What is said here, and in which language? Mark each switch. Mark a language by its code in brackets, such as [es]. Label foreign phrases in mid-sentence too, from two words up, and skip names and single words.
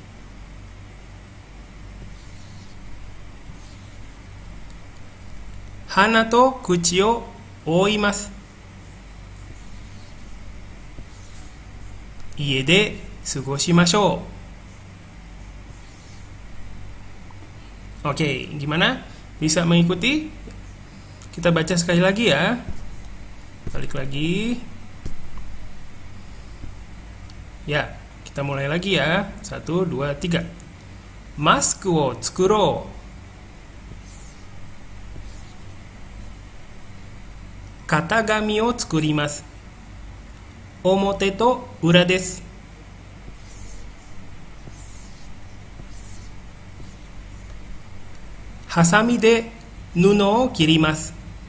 [ja] 鼻と口を覆います。家で過ごしましょう。 [id] Oke, gimana? Bisa mengikuti? Kita baca sekali lagi ya. Balik lagi. Ya, kita mulai lagi ya. 1, 2, 3. [ja] マスクを作ろう。型紙を作ります。表と裏です。ハサミで布を切ります。